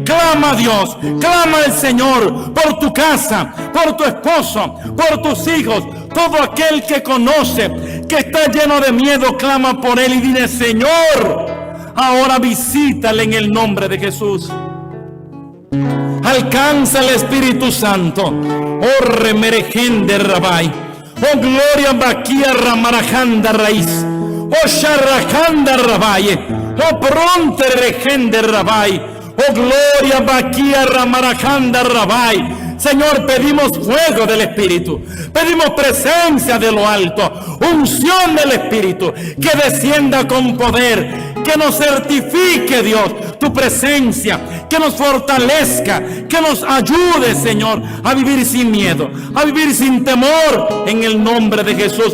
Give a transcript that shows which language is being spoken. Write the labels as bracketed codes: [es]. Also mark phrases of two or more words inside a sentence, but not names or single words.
[es] Clama a Dios, clama al Señor por tu casa, por tu esposo, por tus hijos. Todo aquel que conoce que está lleno de miedo, clama por él y dile: Señor, ahora visítale en el nombre de Jesús. Alcanza el Espíritu Santo. Oh remerejende rabai, oh gloria baquia ramarajanda raíz, oh sharrajanda rabai, oh pronte regende rabai, oh gloria baquia ramarajanda rabai. Señor, pedimos fuego del Espíritu, pedimos presencia de lo alto, unción del Espíritu, que descienda con poder, que nos certifique, Dios, tu presencia, que nos fortalezca, que nos ayude, Señor, a vivir sin miedo, a vivir sin temor, en el nombre de Jesús.